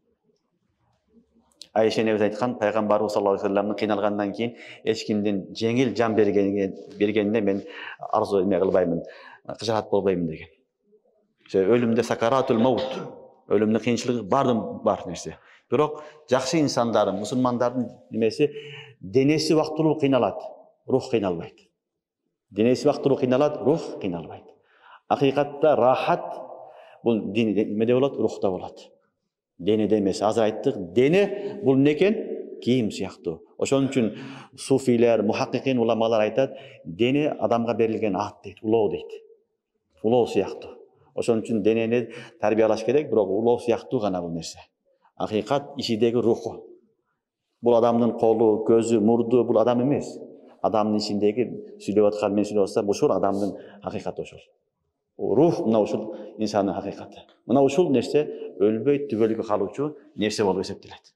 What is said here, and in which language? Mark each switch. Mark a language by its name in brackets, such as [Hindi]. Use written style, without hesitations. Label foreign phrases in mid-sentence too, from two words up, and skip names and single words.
[Kyrgyz] Айша небиз айткан, пайгамбарыбыз [Arabic] صلى الله عليه وسلم [Kyrgyz] кыйналгандан кийин эч кимдин жеңил жан бергенине мен арзу эме кылбаймын, кыжаат болбоймун деген. Өлүмдө [Arabic] سكرات الموت, [Kyrgyz] өлүмдүн кыйынчылыгы бар нерсе. Бирок жакшы инсандардын, мусулмандардын немеси денеси вактылуу кыйналат, рух кыйналбайт. [Kazakh] Денеси вақтылы қиналады, рух қиналбайды. Ақиқатта рахат бұл неде болады? Рухта болады. Денеде емес. Азыр айттық, дене бұл не екен? Киім сияқты. [Kyrgyz] Ошон үчүн суфилер, мухаққиқин уламалар айтат, дене адамға берилген ат дейді, улоо дейді. Улоо сияқты. Ошон үчүн денени тарбиялаш керек, бирок улоо сияқты гана бул нерсе. Ақиқат ичидеги руху. Бул адамдын колу, көзү, мурду бул адам эмес. Адамдын ичиндеги сүйлөп аткан мен сүйлөп атсам, ушул адамдын ақиқаты ошол. Рух мына ушул инсандын ақиқаты. Мына ушул нерсе өлбөй түбөлүккө калуучу нерсе болуп эсептелет.